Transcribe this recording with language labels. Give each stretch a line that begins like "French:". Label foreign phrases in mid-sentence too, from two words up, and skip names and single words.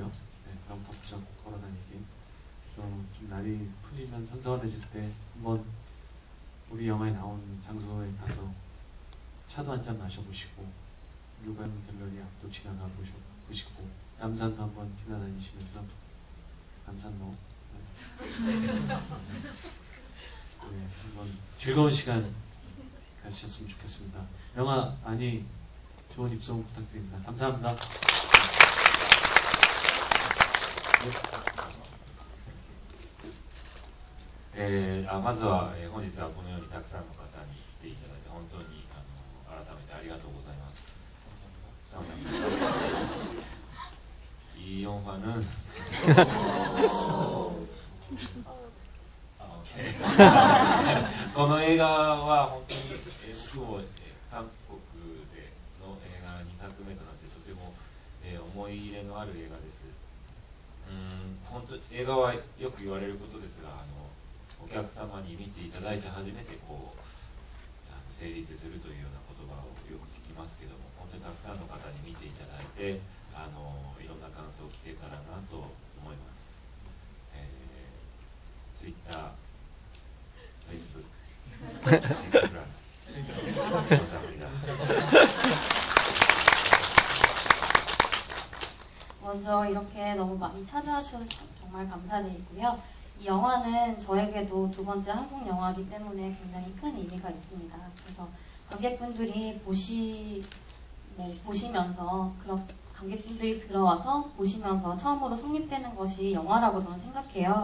Korean: 네, 너무 덥지 않고 걸어다니기 좀 날이 풀리면 선선해질 때 한번 우리 영화에 나온 장소에 가서 차도 한잔 마셔보시고 유관 갤러리 앞도 지나가 보시고 남산도 한번 지나다니시면서 남산로 네, 한번 즐거운 시간 가지셨으면 좋겠습니다. 영화 많이 좋은 입소문 부탁드립니다. 감사합니다.
Japanese: まずは、本日はこのようにたくさんの方に来ていただいて本当に改めてありがとうございます。
Korean: 이 영화는
Japanese: この映画は本当に僕も韓国での映画2作目となってとても思い入れのある映画です。本当映画はよく言われることですがお客様に見ていただいて初めて成立するというような言葉をよく聞きますけども本当にたくさんの方に見ていただいていろんな感想を聞けたらなと思います。Twitter、Facebook、Instagram、
Korean: 我 먼저 이렇게 너무 많이 찾아주셔서 정말 감사드리고요. 이 영화는 저에게도 두 번째 한국 영화이기 때문에 굉장히 큰 의미가 있습니다. 그래서 관객분들이 보시면서 그런 관객분들이 들어와서 보시면서 처음으로 성립되는 것이 영화라고 저는 생각해요.